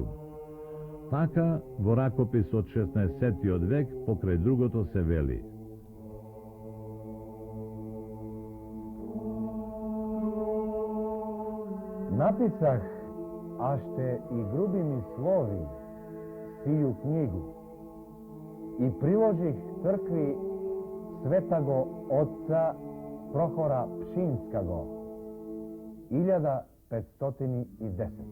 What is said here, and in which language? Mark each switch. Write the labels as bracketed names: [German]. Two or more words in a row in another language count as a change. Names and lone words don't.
[Macedonian] Така, во ракопис од 16 век, покрај другото се вели: [Church Slavic] Написах, аште и груби ми слови, сию книгу и приложих цркви Светаго Отца Прохора Пшинскаго, 1510.